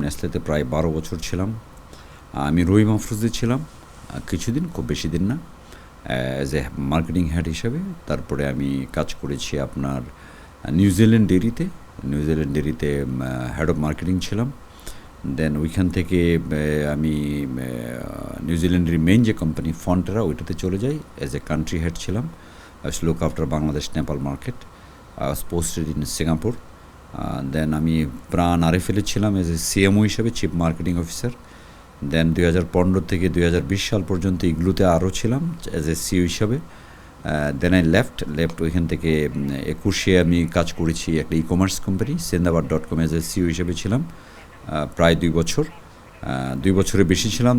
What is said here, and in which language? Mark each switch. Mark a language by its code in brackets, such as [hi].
[bn] নেসলেতে প্রায় 12 বছর ছিলাম। আমি রহিম আফরোজে ছিলাম কিছুদিন, খুব বেশি দিন না, অ্যাজ এ মার্কেটিং হেড হিসেবে। তারপরে আমি কাজ করেছি আপনার New Zealand ডেইরিতে। New Zealand ডেইরিতে head of marketing ছিলাম। দেন ওইখান থেকে আমি নিউজিল্যান্ডের মেইন যে কোম্পানি ফন্টেরা, ওইটাতে চলে যাই, অ্যাজ এ কান্ট্রি হেড ছিলাম। [en] I was look after Bangladesh Nepal market. I was posted in Singapore. [bn] Then আমি প্রাণ আরএফএলে ছিলাম এজ এ সিএমও হিসেবে, চিফ মার্কেটিং অফিসার। দেন 2015 থেকে 2020 সাল পর্যন্ত ইগলুতে আরও ছিলাম এজ এ সিও হিসাবে। [en] then I left [bn] ওইখান থেকে 21-এ আমি কাজ করেছি একটা e commerce company Sendabad.com as a CO হিসেবে ছিলাম প্রায় 2 বছর। 2 বছরের বেশি ছিলাম।